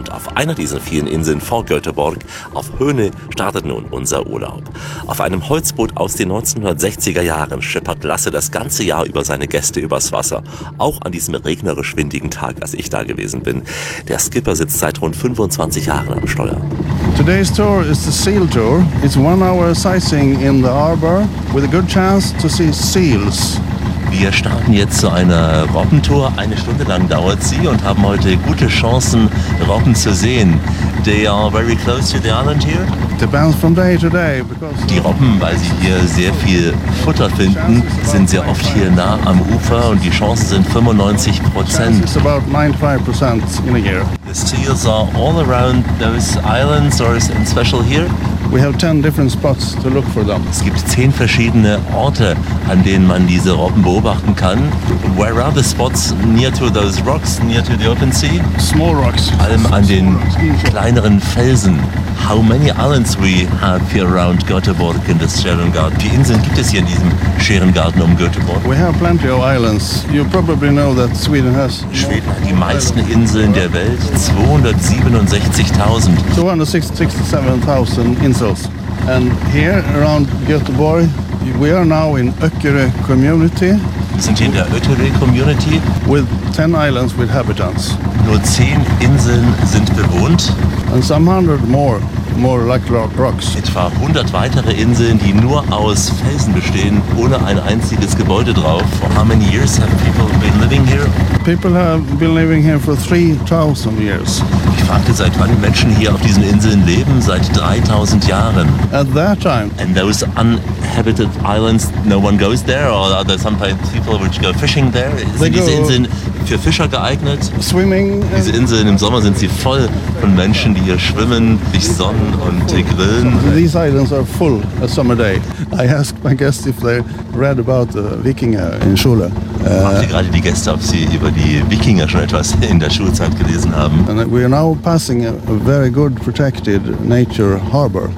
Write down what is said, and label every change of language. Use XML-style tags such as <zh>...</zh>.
<de>Und auf einer dieser vielen Inseln vor Göteborg, auf Höhne, startet nun unser Urlaub. Auf einem Holzboot aus den 1960er Jahren schippert Lasse das ganze Jahr über seine Gäste übers Wasser. Auch an diesem regnerisch windigen Tag, als ich da gewesen bin. Der Skipper sitzt seit rund 25 Jahren am Steuer.</de> <en>Today's tour is the seal tour. It's 1 hour sightseeing in the harbor with a good chance to see seals.</en> <de>Wir starten jetzt zu einer Robbentour. Eine Stunde lang dauert sie und haben heute gute Chancen, Robben zu sehen.</de> <en>They are very close to the island here. They bounce from day to day because</en> <de>die Robben, weil sie hier sehr viel Futter finden, sind sehr oft hier nah am Ufer und die Chancen sind 95%.</de> <en>It's about 95% in a year. The seals are all around those islands or is it special here? We have 10 different spots to look for them.</en> <de>Es gibt 10 verschiedene Orte, an denen man diese Robben beobachten kann.</de> <en>Where are the spots near to those rocks, near to the open sea? Small rocks.</en> <de>Allem an den kleineren Felsen.</de> <en>How many islands we have here around Göteborg in this Schärengard?</en> <de>Wie Inseln gibt es hier in diesem Schärengarten um Göteborg?</de> <en>We have plenty of islands. You probably know that Sweden has.</en> <de>Schweden hat die meisten Inseln der Welt.</de> <en>267.000.</en> <de>267.000 Inseln.</de> <en>And here around Göteborg, we are now in Öckerö Community.</en> <de>Wir sind hier in der Öckerö Community.</de> <en>With 10 islands with inhabitants.</en> <de>Nur 10 Inseln sind bewohnt.</de> <en>And some hundred more like rocks.</en> <de>Etwa 100 weitere Inseln, die nur aus Felsen bestehen, ohne ein einziges Gebäude drauf.</de> <en>For how many years have people been living here? People have been living here for 3,000 years.</en> <de>Ich fragte, seit wann die Menschen hier auf diesen Inseln leben? Seit 3,000 Jahren.</de> <en>At that time. And those uninhabited islands, no one goes there? Or are there sometimes people which go fishing there?</en> <de>Sind diese Inseln für Fischer geeignet?</de> <en>Swimming.</en> <de>Diese Inseln, im Sommer sind sie voll von Menschen, die hier schwimmen, sich sonnen und grillen.</de> <en>These islands are full a summer day. I asked my guests if they read about the</en> <de>Wikinger in Schule. Fragte gerade die Gäste, ob sie über die Wikinger schon etwas in der Schulzeit gelesen haben.</de> <en>And we are now passing a very good protected nature harbor.</en>